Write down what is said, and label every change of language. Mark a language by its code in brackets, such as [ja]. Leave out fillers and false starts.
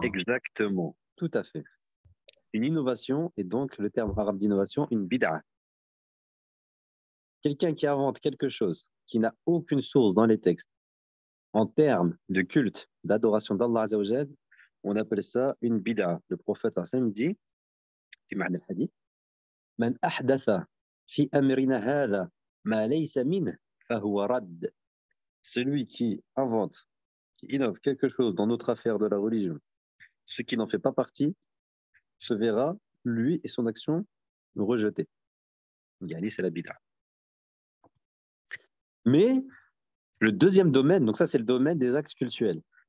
[fr] Exactement, tout à fait. Une innovation, et donc le terme arabe d'innovation, une bid'a. Quelqu'un qui invente quelque chose qui n'a aucune source dans les textes, en termes de culte, d'adoration d'Allah Azza wa Jal, on appelle ça une bid'a. Le prophète Hassan dit, [ar] في معنى الحديث, من أحدث في أمرنا هذا ما ليس منه فهو رد. [fr] Celui qui invente, qui innove quelque chose dans notre affaire de la religion, ce qui n'en fait pas partie, se verra, lui et son action, rejetés. Yani, c'est la bid'a. Mais le deuxième domaine, donc ça c'est le domaine des actes cultuels.